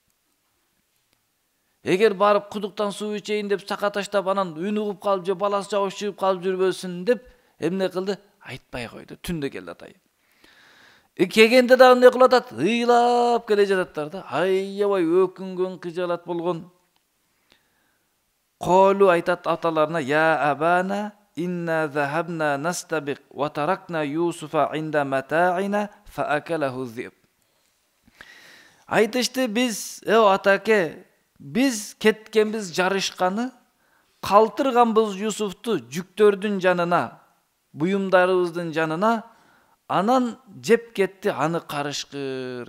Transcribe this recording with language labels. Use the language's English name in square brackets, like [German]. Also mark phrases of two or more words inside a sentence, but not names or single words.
[Kyrgyz] Эгер барып кудуктан суу ичейин деп сака таштап, анан үн угуп калып же баласы жабыш чыгып калып жүрбөсүн деп эмне кылды? Айтпай койду. Түндө келди атай. Кегенде да эмне кылып атат? Ыйлап келе жататтар да. Аябай өкүнгөн, кыжаалат болгон. Колу айтат аталарына: [Arabic] "يا أبانا, إنا ذهبنا نستبق وتركنا يوسف عند متاعنا فأكله الذئب." [Kyrgyz] Айтышты: "Биз, атаке, биз кеткенбиз жарышканы, калтырганбыз Юсуфту жүктөрдүн жанына, буюмдарыбыздын жанына, анан жеп кетти аны карышкыр.